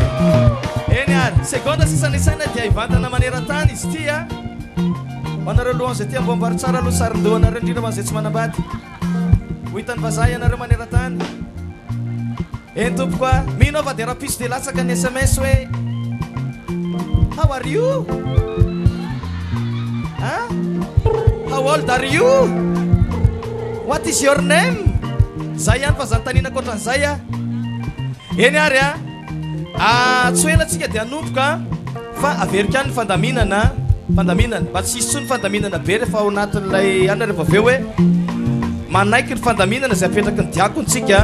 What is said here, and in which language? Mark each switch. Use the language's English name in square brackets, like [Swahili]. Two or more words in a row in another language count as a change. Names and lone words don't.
[Malagasy] Eny ary segonda sisa ny saina dia hivantana maneran-tany izy ity a. Ho anareo lohany izay tia ambomboary tsara aloha sarin-dohanareo indrindra ho an'izay tsy manambady. Ho hitan'ny vazaha ianareo maneran-tany. Eny tompoko a mino fa dia rapiso dia latsaka ny SMS hoe [English] how are you? Huh? How old are you? What is your name? [Malagasy] Zay ihany fa zanontaniana koatran'izay a. Eny ary a tsy hoelantsika dia hanomboka fa averika any ny fandaminana mba tsy hisy tsony fandaminana be rehefa ao anatin'ilay ana rehefa aveo hoe manaiky ny fandaminana izay apetraky ny diakontsika.